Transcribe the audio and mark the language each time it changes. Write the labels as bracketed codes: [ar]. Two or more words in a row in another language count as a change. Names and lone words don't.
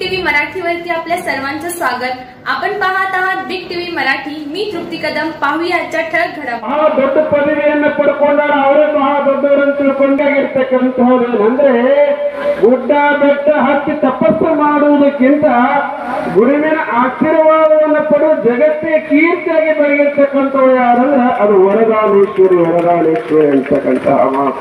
[mr] मराठीवरती आपल्या सर्वांचं स्वागत। आपण पाहत आहात बिग टीव्ही मराठी। मी तृप्ती कदम। पाहूया आजच्या ठळक घडामोडी। [kn] ದೊಡ್ಡ ಪದವಿಯನ್ನು ಪಡ್ಕೊಂಡಾರ ಅವರೇ ಮಹಾ ದೊಡ್ಡವರನ್ನು ತಿಳ್ಕೊಂಡಾಗಿರ್ತಕ್ಕಂಥವ್ರು ಗುಡ್ಡ ಬೆಟ್ಟ ಹತ್ತಿ ತಪಸ್ಸು ಮಾಡುವುದಕ್ಕಿಂತ ಗುರುವಿನ ಆಶೀರ್ವಾದವನ್ನು ಪಡೆದು ಜಗತ್ತೇ ಕೀರ್ತಿಯಾಗಿ ಬೆಳಗಿರ್ತಕ್ಕಂಥವ್ರು ಯಾರಂದ್ರೆ ಅದು ವರದಾನೇಶ್ವರಿ ಅಂತಕ್ಕಂತಹ ಮಾತು।